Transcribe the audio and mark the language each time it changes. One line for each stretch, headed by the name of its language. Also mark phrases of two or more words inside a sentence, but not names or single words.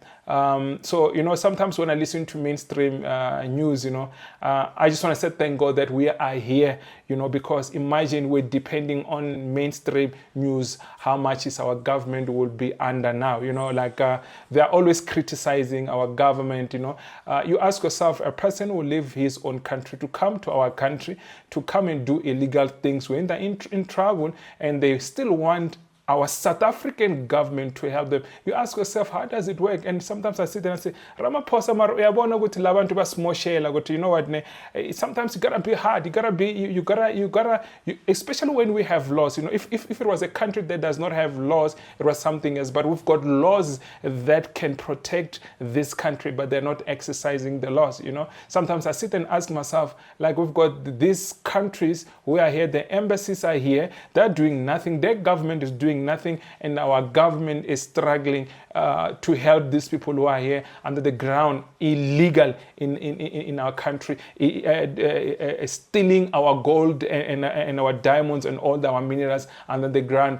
English: So, sometimes when I listen to mainstream news, I just want to say thank God that we are here, because imagine we're depending on mainstream news, how much is our government will be under now, they're always criticizing our government, you ask yourself, a person will leave his own country to come to our country, to come and do illegal things when they're in trouble, and they still want our South African government to help them. You ask yourself, how does it work? And sometimes I sit there and say,
Zulu: Ramaphosa, uyabona ukuthi labantu basimoshela ukuthi,
English: you know what, sometimes you gotta be hard. You gotta, especially when we have laws. If it was a country that does not have laws, it was something else. But we've got laws that can protect this country, but they're not exercising the laws. Sometimes I sit and ask myself, like, we've got these countries who are here, the embassies are here, they're doing nothing, their government is doing nothing, and our government is struggling to help these people who are here under the ground, illegal in our country, stealing our gold and our diamonds and all our minerals under the ground.